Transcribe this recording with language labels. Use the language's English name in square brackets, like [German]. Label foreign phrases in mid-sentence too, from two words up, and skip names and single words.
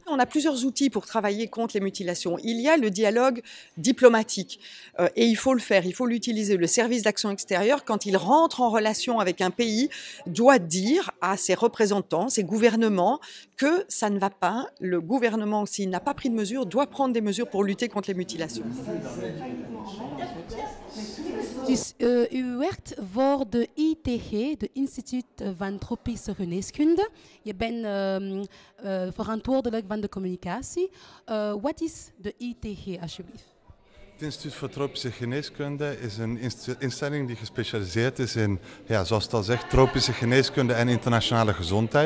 [French] On a plusieurs outils pour travailler contre les mutilations. Il y a le dialogue diplomatique et il faut le faire, il faut l'utiliser. Le service d'action extérieure, quand il rentre en relation avec un pays, doit dire à ses représentants, ses gouvernements, que ça ne va pas. Le gouvernement, s'il n'a pas pris de mesures, doit prendre des mesures pour lutter contre les mutilations. [Dutch] Dus u werkt voor de ITG, de Instituut van Tropische Geneeskunde. Je bent verantwoordelijk van de communicatie. Wat is de ITG, alsjeblieft? Het Instituut voor Tropische Geneeskunde is een instelling die gespecialiseerd is in, ja, zoals het al zegt, tropische geneeskunde en internationale gezondheid.